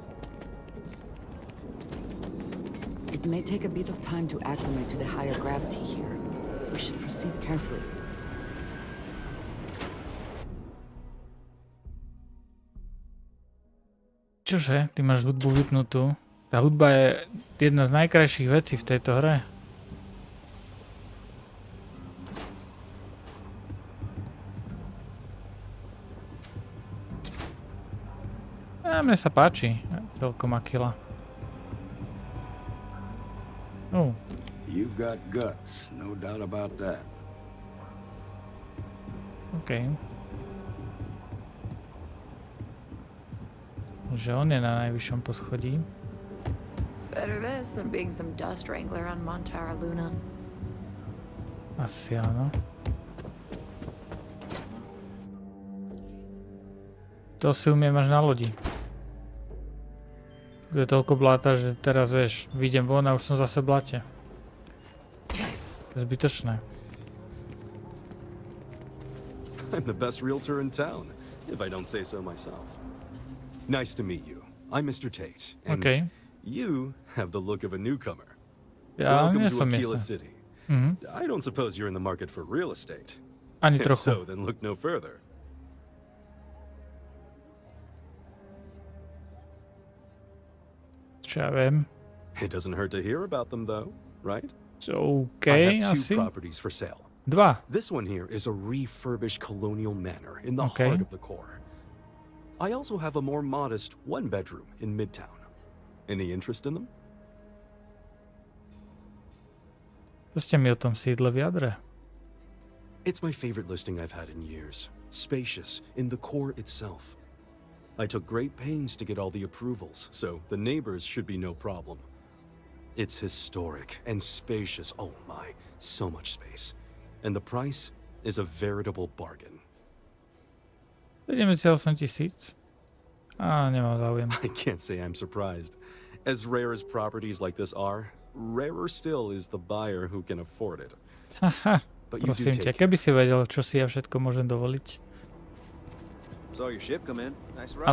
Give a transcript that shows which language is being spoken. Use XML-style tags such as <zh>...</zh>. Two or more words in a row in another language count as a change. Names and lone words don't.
<en>It may take a bit of time to acclimate to the higher gravity here. We should proceed carefully.</en> <sk>Čože? Ty máš hudbu vypnutú? Tá hudba je jedna z najkrajších vecí v tejto hre. Mne sa páči. Celkom Akila. Oh.</sk> <en>You've got guts, no doubt about that. OK.</en> <sk>Že on je na najvyššom poschodí.</sk> <en>Better this than being some dust wrangler on Montara Luna.</en> <sk>Asi áno. To si umiem až na lodi. To je toľko bláta, že teraz vieš, vyjdem von a už som zase v blate. Zbytočné.</sk> <en>I'm the best realtor in town, if I don't say so myself. Nice to meet you. I'm Mr. Tate, and you have the look of a newcomer. Welcome to Aquila City. I don't suppose you're in the market for real estate.</en> <sk>Ani</sk> <en>If</en> <sk>trochu.</sk> <en>so, then look no further.</en> <sk>Čo ja viem.</sk> <en>It doesn't hurt to hear about them, though, right? OK, I have</en> <sk>asi.</sk> <en>two properties for sale.</en> <sk>Dva.</sk> <en>This one here is a refurbished colonial manor in the heart of the core. I also have a more modest one-bedroom in Midtown. Any interest in them?</en> <sk>To ste mi o tom sídle vyjadre.</sk> <en>It's my favorite listing I've had in years. Spacious in the core itself. I took great pains to get all the approvals, so the neighbors should be no problem. It's historic and spacious. Oh my, so much space. And the price is a veritable bargain. 78 000.</en> <sk>Á, nemám záujem.</sk> <en>I can't say I'm surprised. As rare as properties like this are, rarer still is the buyer who can afford it. Haha, But you do</en> <sk>prosím ťa,</sk> <en>take</en> <sk>keby si vedel, čo si ja všetko môžem dovoliť.</sk> <en>Saw your ship come in. Nice ride.</en>